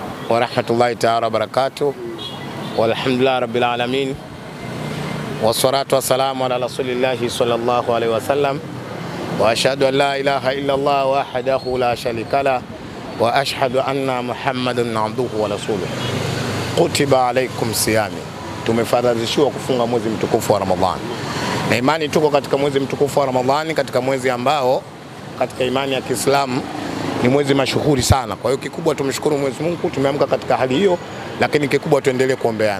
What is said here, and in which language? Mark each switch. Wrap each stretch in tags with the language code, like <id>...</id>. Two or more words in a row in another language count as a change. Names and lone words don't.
<ar>ورحمة الله تعالى وبركاته والحمد لله رب العالمين. والصلاة والسلام على رسول الله صلى الله عليه وسلم. وأشهد أن لا إله إلا الله وحده لا شريك له وأشهد أن محمدا عبده ورسوله. كتب عليكم الصيام.</ar> <sw>Tumefaradhishiwa kufunga mwezi mtukufu wa Ramadhani. Na imani tuko katika mwezi mtukufu wa Ramadhani, katika mwezi ambao katika imani ya Kiislamu ni mwezi mashuhuri sana. Kwa hiyo kikubwa tumshukuru Mwenyezi Mungu tumeamka katika hali hiyo, lakini kikubwa tuendelee kuombeana.</sw>